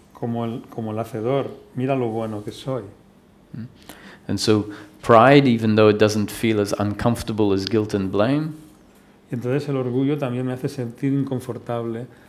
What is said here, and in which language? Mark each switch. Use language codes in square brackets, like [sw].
[es] como el hacedor, mira lo bueno que soy. [en] And so pride, even though it doesn't feel as uncomfortable as guilt and blame, [es] Y entonces el orgullo también me hace sentir inconfortable,